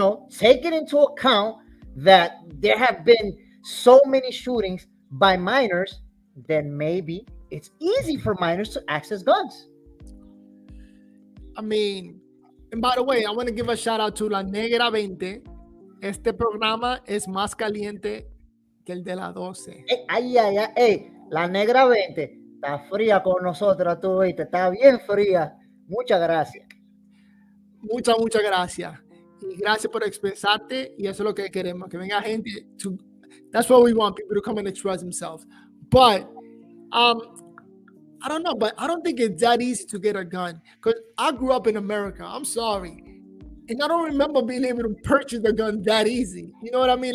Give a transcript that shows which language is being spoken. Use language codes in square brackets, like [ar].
[en] Taking into account that there have been so many shootings by minors, then maybe it's easy for minors to access guns. I mean, and by the way, I want to give a shout out to La Negra 20. [es] Este programa es más caliente que el de la 12. Ay, ay, ay, ey, la negra 20 está fría con nosotros, tú viste, está bien fría. Muchas gracias. Muchas gracias. Y gracias por expresarte. Y eso es lo que queremos. Que venga gente. [en] That's what we want, people to come and express themselves. But, I don't know, but I don't think it's that easy to get a gun. Because I grew up in America. I'm sorry. And I don't remember being able to purchase a gun that easy. You know what I mean?